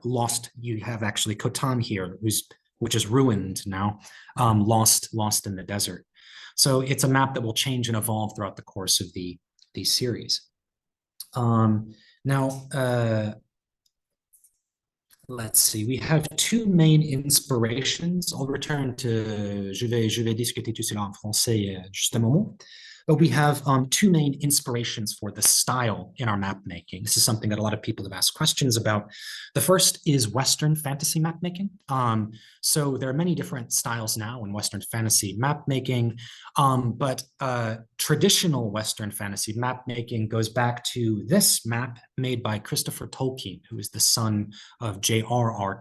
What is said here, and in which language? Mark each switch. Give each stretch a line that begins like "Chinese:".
English: Lost, you have actually Khotan here, which is ruined now, lost in the desert. So it's a map that will change and evolve throughout the course of the series. Now, let's see, we have 2 main inspirations. I'll return to,
French: je vais discuter tout cela en français juste un moment.
English: But we have 2 main inspirations for the style in our map making. This is something that a lot of people have asked questions about. The first is Western fantasy map making. So there are many different styles now in Western fantasy map making, but traditional Western fantasy map making goes back to this map made by Christopher Tolkien, who is the son of J.R.R.